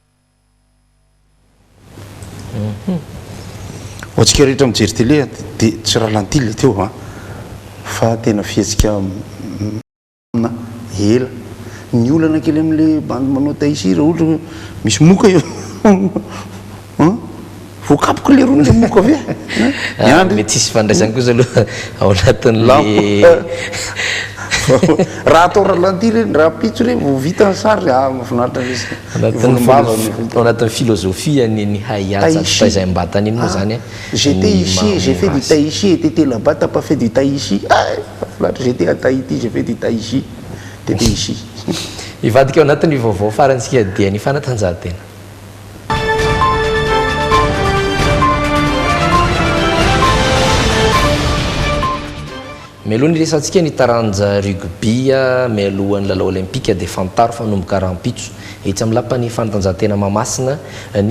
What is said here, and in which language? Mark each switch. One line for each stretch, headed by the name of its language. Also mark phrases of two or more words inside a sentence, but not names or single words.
Malagasy: ohatsika rehetra mijery télé dia tsy raha lantily teo fa tena fihetsika ela ny olana kely amin'le bandy manao taisy raha ohatra misy moka io voakapoka le rony le moka avy mety tsisy fandraisany kosa aloha ao anatin'le raha atao raha lantily raha pitso re vo vita ny sary mahafinaritra ao anatin'ny philosophie ny hayaza taizay mbatany iny moa zany
French: j'étais ici j'ai fait du tai chi et t'étais là-bas t'as pas fait du tai chi j'étais à Tahiti j'ai fait du tai chi t'étais ici
Malagasy: ivadika ao anatin'ny vaovao farantsika dia ny fanatanjahantena. Mialohan'ny resantsika ny taranja rugby mialohan'ny lalao olimpika dia fantaro fanomboka rahampitso etsy amin'ny lapan'ny fanatanjahantena Mahamasina ny